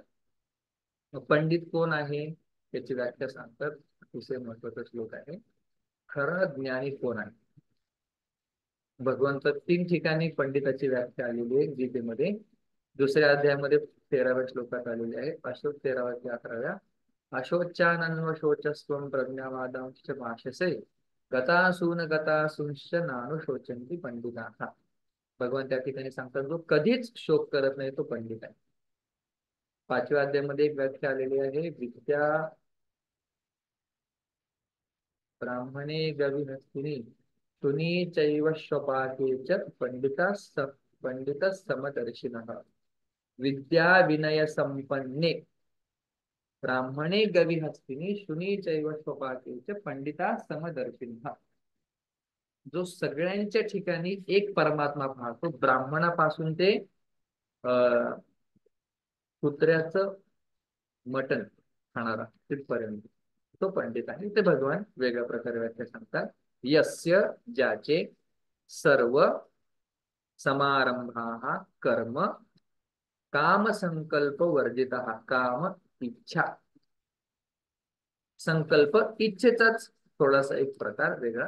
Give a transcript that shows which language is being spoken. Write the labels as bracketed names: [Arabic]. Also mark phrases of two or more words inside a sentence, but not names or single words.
[Marathi] पंडित कोण आहे याची व्याख्या सांगतात. अतिशय महत्वाचा श्लोक आहे. खरा ज्ञानी कोण आहे. भगवंत 3 ठिकाणी पंडिताची व्याख्या आलेली आहे गीतेमध्ये. दुसऱ्या अध्यायामध्ये 13व्या श्लोकात आलेली आहे. अशोक 13व्या ते 11व्या. [Sanskrit] अशोच्यानन्व शोचस्वम प्रज्ञावादांश भाषसे गतासून गतासूंश्च नानुशोचन्ति पंडिताः. [Marathi] भगवान त्या ठिकाणी सांगतात, जो कधीच शोक करत नाही तो पंडित आहे. 5व्या अध्यायामध्ये एक व्याख्या आलेली आहे. [Sanskrit] विद्या ब्राह्मणे गविहस्तिनी तुनी चैव स्वपाके च पंडित समदर्शिनः. विद्या विनय संपन्ने ब्राह्मणे गविहस्तिनी शुनी चैव स्वपाके च पंडिता समदर्शिनः. [Marathi] जो सगळ्यांच्या ठिकाणी एक परमात्मा पाहतो, ब्राह्मणापासून ते अं कुत्र्याचं मटण खाणारा तिथपर्यंत तो पंडित आहे. ते भगवान वेगळ्या प्रकारे व्याख्या सांगतात. यस्य ज्याचे सर्व समारंभा कर्म काम संकल्प वर्जित, काम इच्छा संकल्प इच्छेचाच थोडासा एक प्रकार वेगळा.